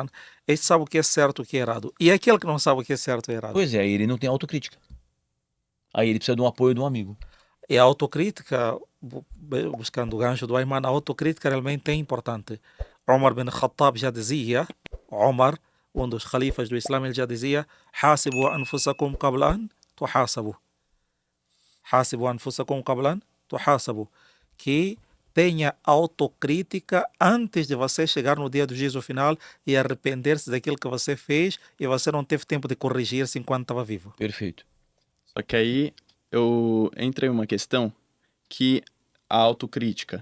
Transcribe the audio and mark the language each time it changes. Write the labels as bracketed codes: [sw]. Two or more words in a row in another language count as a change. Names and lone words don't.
[pt] Esse sabe o que é certo e o que é errado. E aquele que não sabe o que é certo e errado. Pois é, aí ele não tem autocrítica. Aí ele precisa de um apoio de um amigo. E a autocrítica, buscando o gancho do Ayman, a autocrítica realmente é importante. Omar bin Khattab já dizia, Omar, um dos califas do Islã, ele já dizia: [ar] حاسبوا أنفسكم قبل أن تحاسبوا. حاسبوا أنفسكم قبل أن تحاسبوا. [pt] Que tenha autocrítica antes de você chegar no dia do juízo final e arrepender-se daquilo que você fez e você não teve tempo de corrigir-se enquanto estava vivo. Perfeito. Só que aí eu entrei em uma questão que a autocrítica.